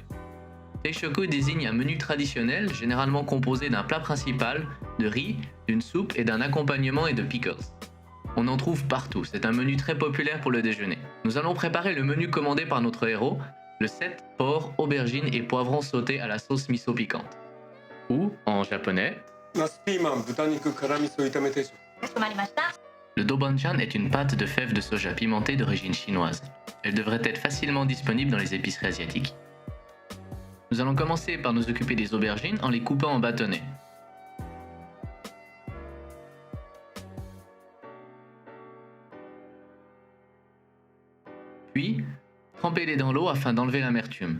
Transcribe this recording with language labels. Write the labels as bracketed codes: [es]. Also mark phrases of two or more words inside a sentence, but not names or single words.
[fr] Teishoku désigne un menu traditionnel, généralement composé d'un plat principal, de riz, d'une soupe et d'un accompagnement et de pickles. On en trouve partout, c'est un menu très populaire pour le déjeuner. Nous allons préparer le menu commandé par notre héros, le set porc, aubergines et poivrons sautés à la sauce miso piquante. Ou, en japonais, [ja] ナスピーマン豚肉辛味噌炒め定食 [fr] le dobanchan est une pâte de fèves de soja pimentée d'origine chinoise. Elle devrait être facilement disponible dans les épiceries asiatiques. Nous allons commencer par nous occuper des aubergines en les coupant en bâtonnets. Puis, trempez-les dans l'eau afin d'enlever l'amertume.